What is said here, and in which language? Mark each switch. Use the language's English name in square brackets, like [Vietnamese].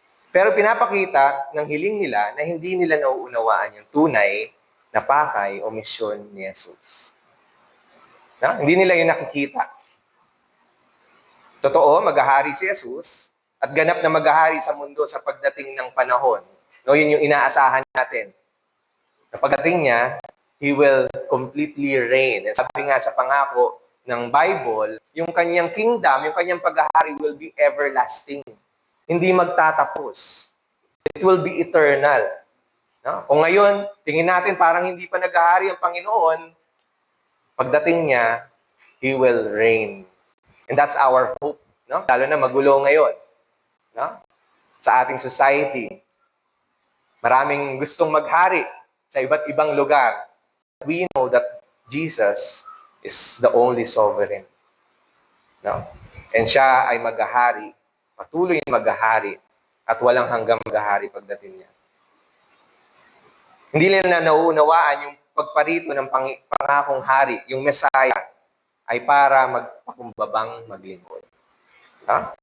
[Filipino] Pero pinapakita ng hiling nila na hindi nila nauunawaan yung tunay na pakay o misyon ni Jesus. No? Hindi nila yung nakikita. Totoo, maghahari si Jesus at ganap na maghahari sa mundo sa pagdating ng panahon. No, yun yung inaasahan natin. Na pagdating niya, [English] He will completely reign. [Filipino] And sabi nga sa pangako ng Bible, yung kanyang kingdom, yung kanyang paghahari [English] will be everlasting. [Filipino] Hindi magtatapos. [English] It will be eternal. [Filipino] No? Kung ngayon, tingin natin parang hindi pa naghahari ang Panginoon, pagdating niya, [English] He will reign. And that's our hope. [Filipino] No? Lalo na magulo ngayon. No? Sa ating society. Maraming gustong maghari sa iba't ibang lugar. [English] We know that Jesus is the only sovereign. No? [Filipino] And siya ay maghahari, patuloy na maghahari, at walang hanggang maghahari pagdating niya. Hindi nila nauunawaan yung pagparito ng pangakong hari, yung Messiah, ay para magpakumbabang maglingkod. No?